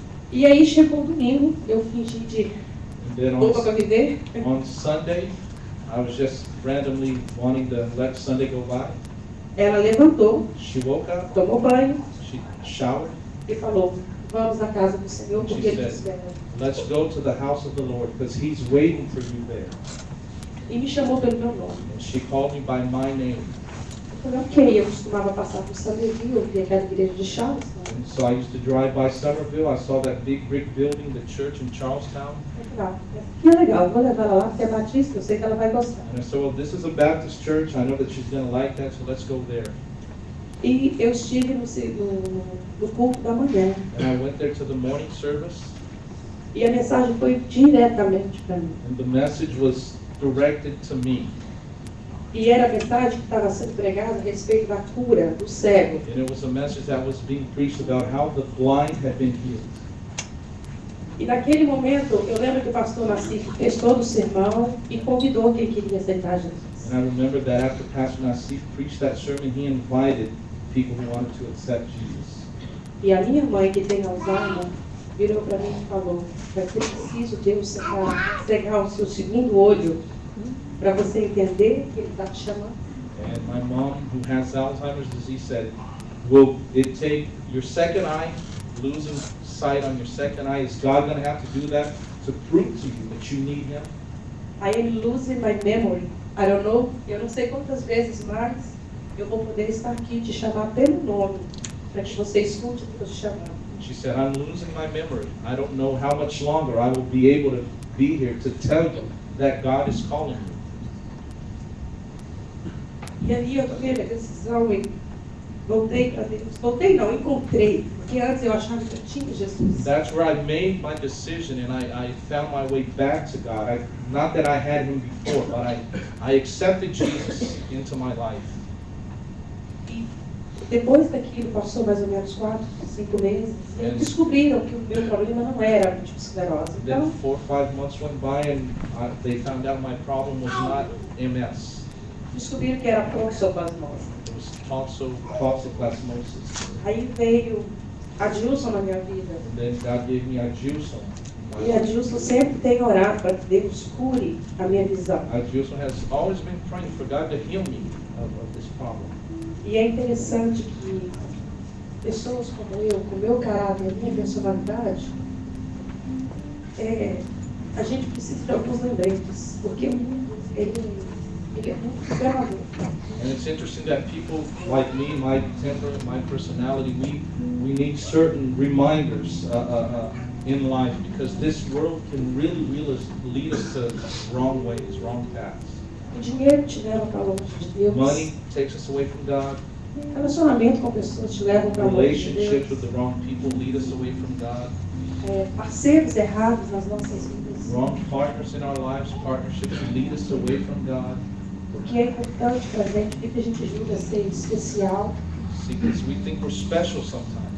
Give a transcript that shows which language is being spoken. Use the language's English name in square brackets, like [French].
[Portuguese] E aí chegou o domingo, eu fingi de [English] And then [Portuguese] louca para viver. [English] on Sunday, I was just randomly wanting to let Sunday go by. [Portuguese] Ela levantou, [English] She woke up, [Portuguese] tomou banho [English] she showered, [Portuguese] e falou, vamos à casa do Senhor, [English] She [Portuguese] porque Ele te [English] said, [Portuguese] espera. [English] let's go to the house of the Lord because He's waiting for you there. [Portuguese] E me chamou pelo meu nome. [English] And she called me by my name. [Portuguese] Eu falei, ok, eu costumava passar por Somerville, eu vi aquela igreja de Charleston. [English] And so I used to drive by Somerville. I saw that big brick building, the church in Charlestown. [Portuguese] Eu falei, que legal, vou levar ela lá, porque é batista, eu sei que ela vai gostar. [English] And I said, well, this is a Baptist church. I know that she's going to like that, so let's go there. [Portuguese] E eu estive no culto da manhã. [English] And I went there to the morning service, [Portuguese] E a mensagem foi diretamente para mim. [English] and the message was directed to me. [Portuguese] E era a mensagem que estava sendo pregada a respeito da cura do cego. [English] And it was a message that was being preached about how the blind had been healed. [Portuguese] E naquele momento, eu lembro que o pastor Nassif fez todo o sermão e convidou quem queria aceitar Jesus. [English] And I remember that after Pastor Nassif preached that sermon, he invited people who wanted to accept Jesus. [Portuguese] E a minha mãe, que tem Alzheimer, virou para mim e falou: vai ser preciso Deus cegar o seu segundo olho para você entender que Ele está te chamando. [English] And my mom, who has Alzheimer's disease, said, will it take your second eye, losing sight on your second eye? Is God going to have to do that to prove to you that you need Him? I am losing my memory. I don't know, [Portuguese] eu não sei quantas vezes mais eu vou poder estar aqui te chamar pelo nome, para que você escute Deus te chamando. [English] She said, I'm losing my memory. I don't know how much longer I will be able to be here to tell you that God is calling you. [Portuguese] E aí eu tomei a decisão e voltei para Deus. Voltei não, encontrei. Porque antes eu achava que eu tinha Jesus. [English] That's where I made my decision, and I found my way back to God. Not that I had Him before, but I accepted Jesus into my life. [Portuguese] E depois daquilo, passou mais ou menos 4, 5 meses, e descobriram que o meu problema não era a múltipla esclerose. [English] Then [Portuguese] Então, [English] 4 or 5 months went by, and they found out my problem was not MS. [Portuguese] descobriram que era toxoplasmose. [English] It was toxoplasmosis. [Portuguese] Aí veio a Dilson na minha vida. [English] And then God gave me Adilson. [Portuguese] E a Dilson sempre tem orado para que Deus cure a minha visão. [English] Adilson has always been praying for God to heal me of this problem. [Portuguese] E é interessante que pessoas como eu, com o meu caráter, a minha personalidade, a gente precisa de alguns lembretes, porque o mundo, ele é muito enganador. [English] And it's interesting that people like me, my temper, my personality, we need certain reminders in life, because this world can really lead us to wrong ways, wrong paths. [Portuguese] O dinheiro te leva para longe de Deus. [English] Money takes us away from God. [Portuguese] Relacionamento com pessoas te levam para longe de [English] Relationships with [Portuguese] Deus. [English] the wrong people lead us away from God. [Portuguese] Parceiros errados nas nossas vidas. [English] Wrong partners in our lives, partnerships lead us away from God. [Portuguese] O que é importante para a gente, porque a gente julga ser especial. [English] See, because we think we're special sometimes.